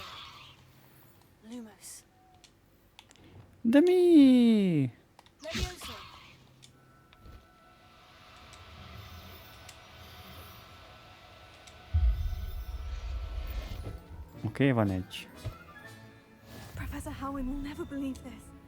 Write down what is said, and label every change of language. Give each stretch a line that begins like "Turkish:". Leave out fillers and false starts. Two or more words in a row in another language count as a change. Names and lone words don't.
Hungarian: Lumos! De mi? Levioso! Oké, van egy.
English: Professor Howin will never believe this.